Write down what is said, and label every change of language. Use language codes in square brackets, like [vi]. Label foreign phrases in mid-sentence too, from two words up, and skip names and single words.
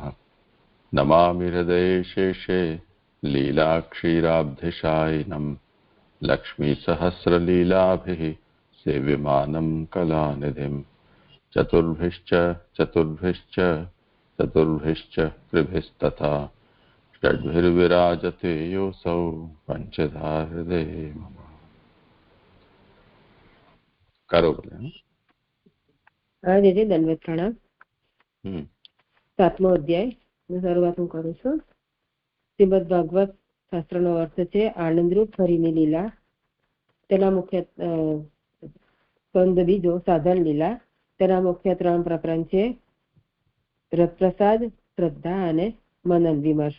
[sa] नमामि हृदये शेषे लीलाक्षीराब्धिशायिनं लक्ष्मीसहस्रलीलाभिः सेव्यमानं कलानिधिं। चतुर्भिश्च चतुर्भिश्च चतुर्भिश्च कृभिस्तथा षड्भिर्विराजते योऽसौ पञ्चधा हृदये मम। [hi] करो बोले [gu] આજ દંડવત પ્રણામ। 7મો અધ્યાય શરૂઆત હું કરું છું। શ્રીમદ ભાગવત શાસ્ત્રનો અર્થ છે આનંદરૂપ હરિની લીલા, તેના મુખ્ય સ્કંદ બીજો સાધન લીલા, તેના મુખ્ય 3 પ્રકરણ છે રસપ્રસાદ, શ્રદ્ધા અને મનન વિમર્શ।